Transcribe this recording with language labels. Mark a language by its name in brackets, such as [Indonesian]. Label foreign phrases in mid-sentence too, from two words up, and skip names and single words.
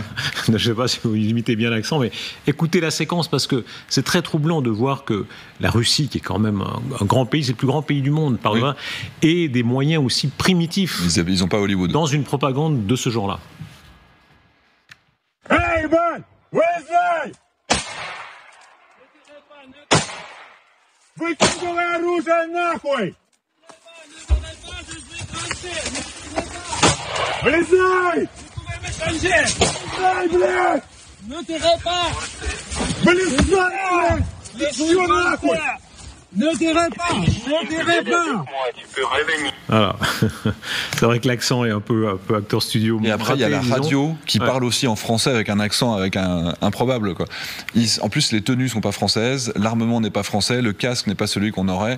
[French] Je ne sais pas si vous imitez bien l'accent, mais écoutez la séquence parce que c'est très troublant de voir que la Russie, qui est quand même un grand pays, c'est le plus grand pays du monde par loin, et des moyens aussi primitifs. Ils n'ont pas Hollywood. Dans une propagande de ce genre-là. [English] Hey man, [Russian] вылезай! Выкидывай оружие нахуй! Вылезай! Вылезай, блядь! [French] Ne tirez pas! [Russian] Вылезай, блядь! Еще нахуй! [French] Ne tirez pas! Ne tirez pas! Voilà. C'est vrai que l'accent est un peu acteur studio. Et après, il y a la radio qui parle aussi en français avec un accent improbable, quoi. En plus, les tenues sont pas françaises, l'armement n'est pas français, le casque n'est pas celui qu'on aurait.